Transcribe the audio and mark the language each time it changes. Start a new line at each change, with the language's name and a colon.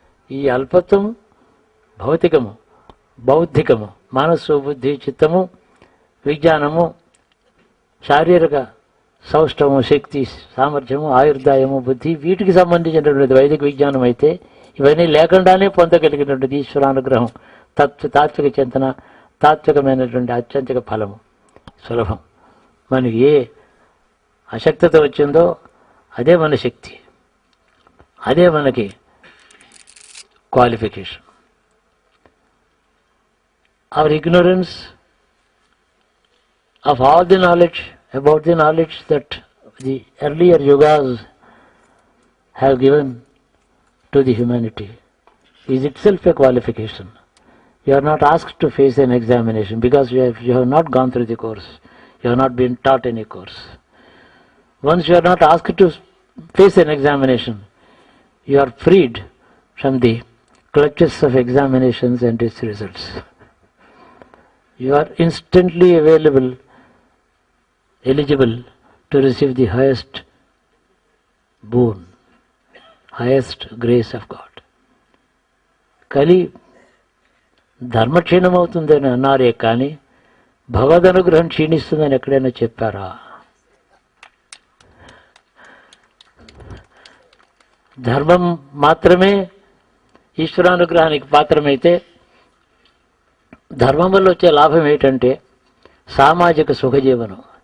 Telugu: ఈ అల్పత్వము భౌతికము, బౌద్ధికము, మనస్సు, బుద్ధి, చిత్తము, విజ్ఞానము, శారీరక సౌష్ఠవము, శక్తి, సామర్థ్యము, ఆయుర్దాయము, బుద్ధి, వీటికి సంబంధించినటువంటి వైదిక విజ్ఞానం అయితే ఇవన్నీ లేకుండానే పొందగలిగినటువంటి ఈశ్వరానుగ్రహం, తాత్విక చింతన, తాత్వికమైనటువంటి అత్యంతిక ఫలము సులభం. మనకి ఏ అశక్తత వచ్చిందో అదే మన శక్తి, అదే మనకి qualification.
English: Our ignorance of all the knowledge, about the knowledge that the earlier yugas have given to the humanity, is itself a qualification. You are not asked to face an examination because you have not gone through the course. You have not been taught any course. Once you are not asked to face an examination, you are freed from the clutches of examinations and its results. You are instantly available, eligible to receive the highest boon, highest grace of God.
Telugu: కలి ధర్మక్షీణం అవుతుందని అన్నారే కానీ భగవద్ అనుగ్రహం క్షీణిస్తుందని ఎక్కడైనా చెప్పారా? ధర్మం మాత్రమే ఈశ్వరానుగ్రహానికి పాత్రమైతే ధర్మం వల్ల వచ్చే లాభం ఏంటంటే సామాజిక సుఖజీవనం.